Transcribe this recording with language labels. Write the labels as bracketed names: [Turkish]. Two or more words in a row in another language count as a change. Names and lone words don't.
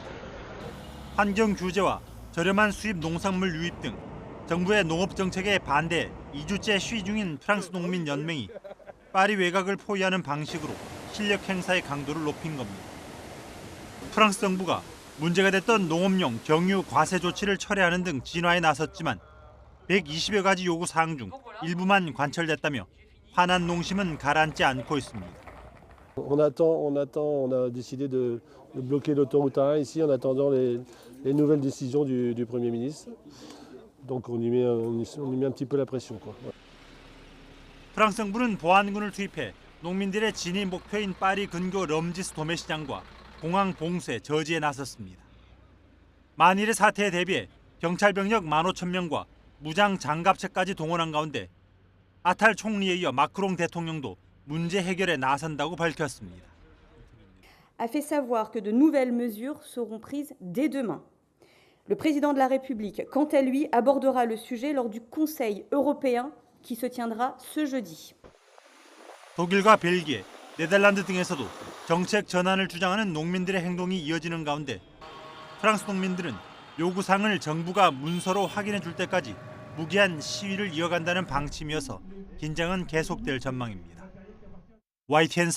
[Korean] 환경 규제와 저렴한 수입 농산물 유입 등 정부의 농업 정책에 반대 2주째 시위 중인 프랑스 농민 연맹이 파리 외곽을 포위하는 방식으로 실력 행사의 강도를 높인 겁니다. 프랑스 정부가 문제가 됐던 농업용 경유 과세 조치를 철회하는 등 진화에 나섰지만 120여 가지 요구 사항 중 일부만 관철됐다며 화난 농심은 가라앉지 않고 있습니다. [French] On a décidé de bloquer l'autoroute A1 ici en attendant les nouvelles décisions du Premier ministre. Donc on y met un petit peu la pression, quoi. [Korean] 프랑스 정부는 보안군을 투입해 농민들의 진입 목표인 파리 근교 럼지스 도매시장과 공항 봉쇄 저지에 나섰습니다. 만일의 사태에 대비해 경찰 병력 15,000명과 무장 장갑차까지 동원한 가운데 아탈 총리에 이어 마크롱 대통령도 문제 해결에 나선다고 밝혔습니다. [French] a fait savoir que de nouvelles mesures seront prises dès demain. Le président de la République, quant à lui, abordera le sujet lors du Conseil européen qui se tiendra ce jeudi. [Korean] 독일과 벨기에, 네덜란드 등에서도 정책 전환을 주장하는 농민들의 행동이 이어지는 가운데 프랑스 농민들은 요구사항을 정부가 문서로 확인해 줄 때까지 무기한 시위를 이어간다는 방침이어서 긴장은 계속될 전망입니다.